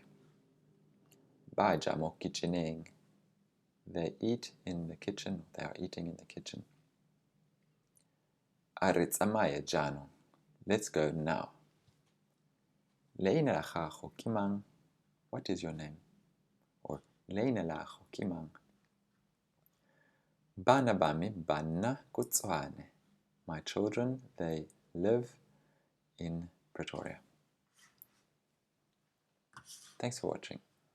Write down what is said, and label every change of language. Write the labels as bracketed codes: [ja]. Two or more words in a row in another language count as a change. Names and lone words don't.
[tn] Baja mo kitcheneng. [en] They eat in the kitchen. They are eating in the kitchen. [tn] A re tsamaye jaanong. [en] Let's go now. [tn] Leina la gago ke mang? [en] What is your name? Or [tn] leina la gago ke mang? Bana bami bana ko Tswane. [en] My children, they live in Pretoria. Thanks for watching.